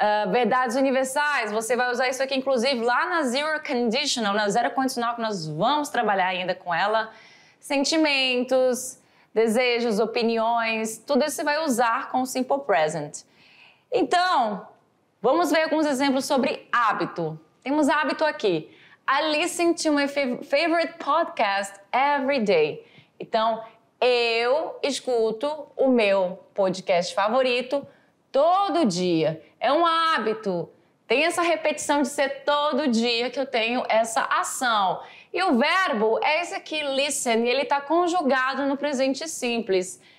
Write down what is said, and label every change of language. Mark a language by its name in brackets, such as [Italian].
[Portuguese] Verdades universais, você vai usar isso aqui, inclusive, lá na Zero Conditional, na Zero Condicional, que nós vamos trabalhar ainda com ela. Sentimentos, desejos, opiniões, tudo isso você vai usar com o Simple Present. Então, vamos ver alguns exemplos sobre hábito. Temos hábito aqui. [English] I listen to my favorite podcast every day. [Portuguese] Então, eu escuto o meu podcast favorito todo dia. É um hábito. Tem essa repetição de ser todo dia que eu tenho essa ação. E o verbo é esse aqui, listen, e ele está conjugado no presente simples.